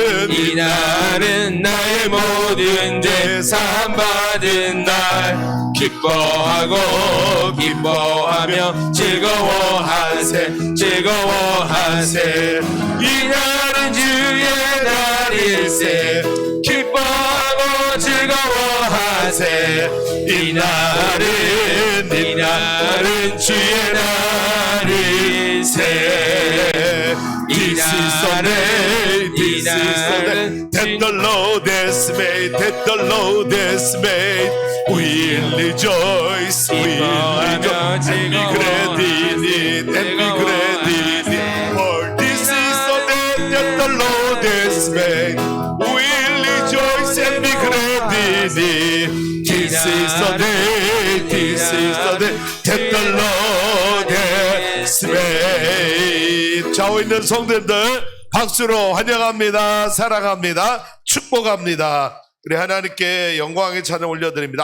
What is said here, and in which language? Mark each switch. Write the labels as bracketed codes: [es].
[ko] 이 날은 나의 모든 죄 사함 받은 날 기뻐하며 즐거워하세 즐거워하세 이 날은 주의 날일세 기뻐하고 즐거워하세 이 날은 주의 날일세 이 날은 [en] that the Lord has made, that the Lord has made. We'll rejoice, we'll rejoice, and be glad in it, and be glad in it. For this is the day that the Lord has made. We'll rejoice and be glad in it. This is the day, this is the day that the Lord has made. [ko] 좌우 있는 성도님들 박수로 환영합니다. 사랑합니다. 축복합니다. 우리 하나님께 영광의 찬양 올려드립니다.